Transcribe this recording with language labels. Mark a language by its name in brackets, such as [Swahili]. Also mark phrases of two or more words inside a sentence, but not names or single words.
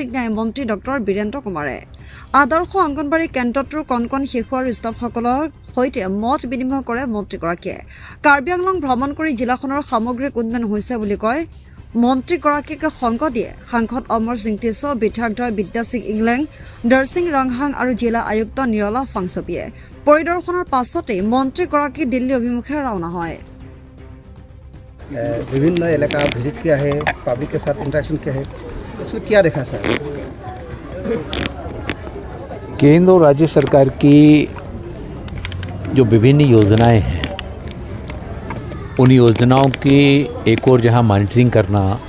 [Assamese] ন্যায় মন্ত্ৰী ডক্টৰ বীৰেন্দ্ৰ কুমাৰে আদৰ্শ অংগনবাড়ী কেন্দ্ৰটোৰ কণ শিশু আৰু ষ্টাফসকলৰ সৈতে মত বিনিময় কৰে মন্ত্ৰীগৰাকীয়ে কাৰ্বি আংলং ভ্ৰমণ কৰি জিলাখনৰ সামগ্ৰিক উন্নয়ন হৈছে বুলি কয় মন্ত্ৰীগৰাকীকে সংগ দিয়ে সাংসদ অমৰ সিং টিছো বিধায়কদ্বয় বিদ্যা সিং ইংলেং দৰসিং ৰংহাং আৰু জিলা আয়ুক্ত নিৰলা ফাংচপিয়ে পৰিদৰ্শনৰ পাছতেই মন্ত্ৰীগৰাকী দিল্লী অভিমুখে ৰাওনা হয়। [Hindi] विभिन्न इलाका विजिट किया है, पब्लिक के साथ इंटरेक्शन किया है, उसमें क्या देखा सर? केंद्र और राज्य सरकार की जो विभिन्न योजनाएं हैं उन योजनाओं की एक और जहां मॉनिटरिंग करना,